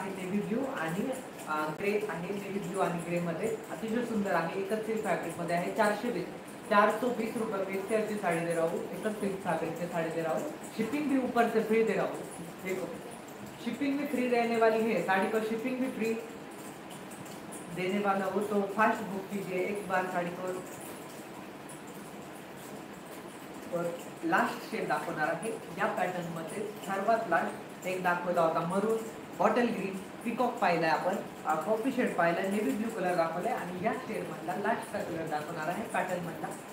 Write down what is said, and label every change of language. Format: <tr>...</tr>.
<mr>Navy blue आणि grey आहे. Navy blue आणि ग्रे मध्ये अतिशय सुंदर आहे. एकच सिल्क फैब्रिक मध्ये आहे.</mr> <hi>420 रुपए में इससे अच्छी साड़ी दे रहा हूँ. एकच सिल्क फैब्रिक से साड़ी दे रहा हूँ. शिपिंग भी ऊपर से फ्री दे रहा हूँ. देखो शिपिंग भी फ्री रहने वाली है. साड़ी को शिपिंग भी फ्री देने वाला हो तो फास्ट बुक कीजिए एक बार साड़ी को.</hi> <mr>और लास्ट शेड दाखवणार आहे या पॅटर्न मध्ये. सर्वात लास्ट एक दाखवला होता मरून, बॉटल ग्रीन, पिकॉक पाहिलाय आपण, कॉफी शेड पाहिलाय, नेव्ही ब्ल्यू कलर दाखवलाय आणि या शेड मधला लास्टचा कलर दाखवणार आहे पॅटर्न मधला.</mr>